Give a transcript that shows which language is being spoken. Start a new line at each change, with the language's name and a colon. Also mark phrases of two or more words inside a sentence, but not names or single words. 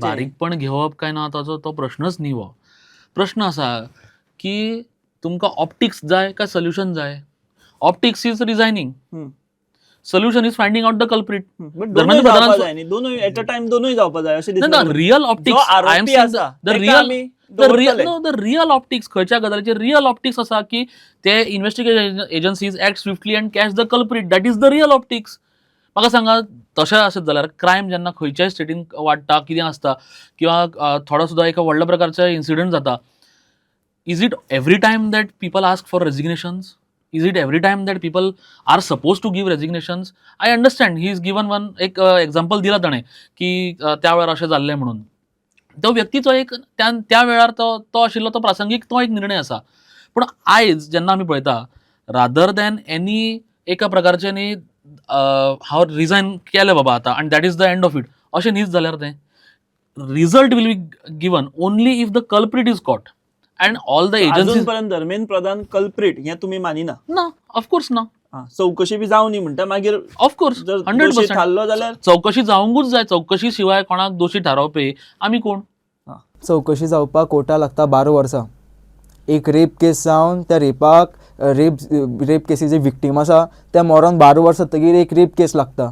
Konkani: बारीकपण घेवप काय ना ताचो तो प्रश्नच न्ही. हो प्रश्न आसा की तुमकां ऑप्टिक्स जाय काय सोल्युशन जाय?
English: optics is resigning, solution is finding out the culprit.
Konkani: धर्मेंद्र प्रधान दोनूय
English: at a time
Konkani: दोनूय जावपा जाय अशें दिसता.
English: real optics, I am saying the real optics
Konkani: खंयच्या गजालीचे
English: real optics
Konkani: आसा की ते
English: investigation agencies act swiftly and catch the culprit. that is the real optics.
Konkani: म्हाका सांगा, तशें आसत जाल्यार क्रायम जेन्ना खंयच्याय स्टेटीन वाडटा, कितें आसता, किंवा थोडो सुद्दां एका व्हडल्या प्रकारचे इन्सिडंट जाता,
English: Is it every time that people ask for resignations? Is it every time that people are supposed to give resignations? I understand he is given one
Konkani: एक एक्झाम्पल दिला ताणें की त्या वेळार अशें जाल्लें म्हणून. तो व्यक्तीचो एक त्या वेळार तो आशिल्लो तो प्रासंगीक तो एक निर्णय आसा. पूण आयज जेन्ना आमी पळयता,
English: rather than any
Konkani: एका प्रकारचें न्ही हांव रिजायन केलें बाबा आतां आनी
English: that is the end of it
Konkani: अशें न्हीच जाल्यार तें
English: result will be given only if the culprit is caught. And all the agencies.
Konkani: अजूनपर्यंत धर्मेंद्र प्रधान कल्प्रिट हे तुम्ही मानिना? ना, ऑफकोर्स ना. चौकशी बी जावं न्ही म्हणटा मागीर ऑफकोर्स 100% थारलो जाल्यार चौकशी जावंकूच जाय. चौकशी शिवाय कोणाक दोशी थारावपी आमी कोण? चौकशी जावपाक कोर्टा लागता 12 वर्सां. एक रेप केस जावन त्या रेप केसी जे विक्टीम आसा त्या मरोन 12 वर्सां जातकीर एक रेप केस लागता.